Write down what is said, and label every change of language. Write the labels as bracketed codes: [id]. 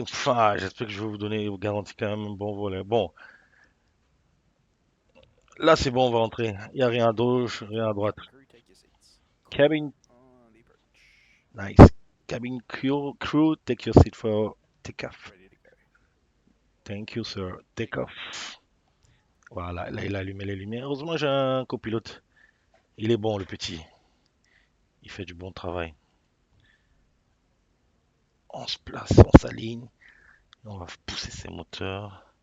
[fr] Enfin, j'espère que je vais vous donner, vous garantir quand même un bon vol. Bon, là c'est bon, on va entrer. Il n'y a rien à gauche, rien à droite. [en] Cabin crew, take your seats. Clear Cabin, on the approach. nice. Cabin crew, take your seat for takeoff. Ready to go. Thank you, sir. Take off. [fr] Voilà, là il a allumé les lumières. Heureusement, j'ai un copilote. Il est bon, le petit. Il fait du bon travail. On se place, on s'aligne. On va pousser ces moteurs.